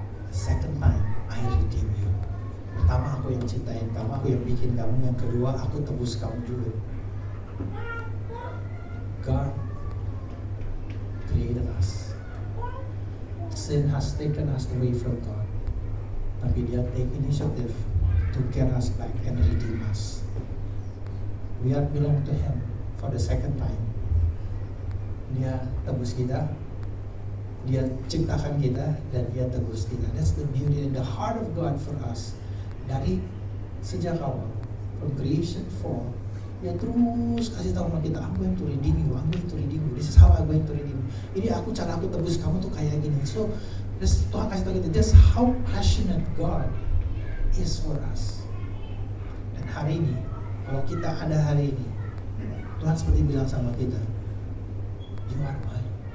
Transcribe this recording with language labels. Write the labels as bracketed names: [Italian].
[English] Second time, I redeem you. [Indonesian] Pertama, aku yang ciptain kamu, aku yang bikin kamu. Yang kedua, aku tebus kamu juga. [English] God created us. Sin has taken us away from God. [Indonesian] Tapi Dia [English] take initiative to get us back and redeem us. We are belong to Him for the second time. [Indonesian] Dia tebus kita, Dia ciptakan kita, dan Dia tebus kita. [English] That's the beauty and the heart of God for us. [Indonesian] Dari sejak awal, [English] from creation form, [Indonesian] Dia terus kasih tahu sama kita, [English] I'm going to redeem you, I'm going to redeem you. This is how I'm going to redeem you. [Indonesian] Ini cara aku tebus kamu tuh kayak gini. [English] So, [Indonesian] Tuhan kasih tahu kita, [English] just how passionate God is for us. [Indonesian] Dan hari ini, kalau kita ada hari ini, Tuhan seperti bilang sama kita, [English] you are mine.